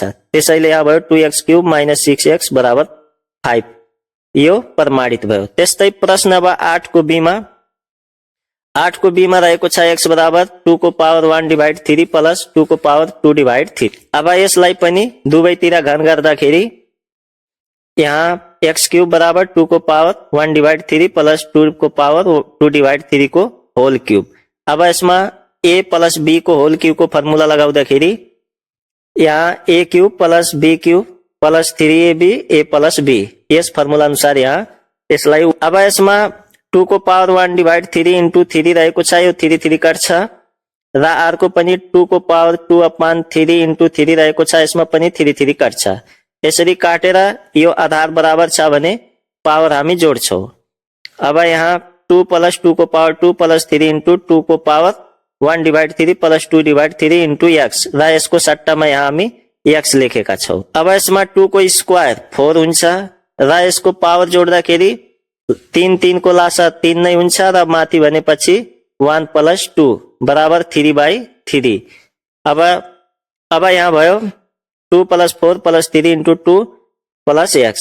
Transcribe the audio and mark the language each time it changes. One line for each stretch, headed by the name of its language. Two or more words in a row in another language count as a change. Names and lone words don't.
Nepali: त्यसैले यहाँ भयो
English: 2x cube minus 6x
Nepali: बराबर 5। यो प्रमाणित भयो। त्यस्तै प्रश्न नम्बर 8 को बी मा रहेको छ x बराबर 2 को
English: power 1 divide 3 plus 2
Nepali: को
English: power 2 divide 3.
Nepali: अब यसलाई पनि दुवैतिर घन गर्दाखेरि यहाँ
English: x cube
Nepali: बराबर 2 को
English: power 1 divide 3 plus 2
Nepali: को
English: power 2 divide 3
Nepali: को
English: whole cube.
Nepali: अब यसमा
English: a plus b
Nepali: को
English: whole cube
Nepali: को फर्मुला लगाउँदाखेरि यहाँ
English: a cube plus b cube plus 3ab a plus b
Nepali: यस फर्मुला अनुसार यहाँ यसलाई। अब यसमा 2 को
English: power 1 divide 3 into 3
Nepali: रहेको छ। यो 3 3 कट्छ र अर्को पनि 2 को
English: power 2 upon 3 into 3
Nepali: रहेको छ। यसमा पनि 3 3 कट्छ। यसरी काटेर यो आधार बराबर छ भने पावर हामी जोड्छौं। अब यहाँ
English: 2 plus 2
Nepali: को
English: power 2 plus 3 into 2
Nepali: को
English: power 1 divide 3 plus 2 divide 3 into x
Nepali: र यसको सट्टामा यहाँ हामी x लेखेका छौं। अब यसमा 2 को स्क्वायर 4 हुन्छ र यसको पावर जोड्दाखेरि 3 3 को लासा 3 नै हुन्छ र माथि भनेपछि 1 प्लस 2 बराबर 3/3। अब यहाँ भयो
English: 2 plus 4 plus 3 into 2 plus x.